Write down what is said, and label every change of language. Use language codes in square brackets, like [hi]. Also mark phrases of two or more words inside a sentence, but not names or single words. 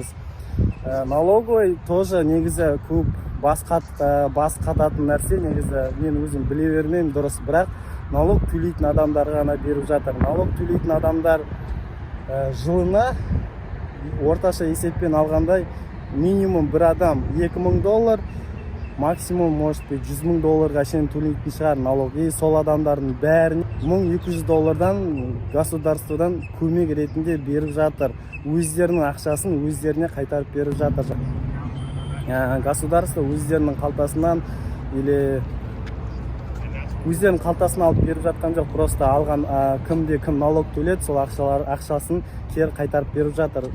[kk] Налоговый тоже негізі көп бас қататын нәрсе, негізі мен өзім біле бермеймін дұрыс, бірақ налог төлейтін адамдарға ғана беріп жатыр. Налог төлейтін адамдар жылына орташа есеппен алғандай минимум бір адам $2000, [ru] максимум может быть [kk] $100,000 шейін төлейтін шығар налог. И сол адамдардың бәрін $1200 государстводан көмек ретінде беріп жатыр. Өздерінің ақшасын өздеріне қайтарып беріп жатыр. Государство өздерінің қалтасынан или өздерінің қалтасына алып беріп жатқан жоқ, просто алған кім налог төледі, сол ақшасын кері қайтарып беріп жатыр.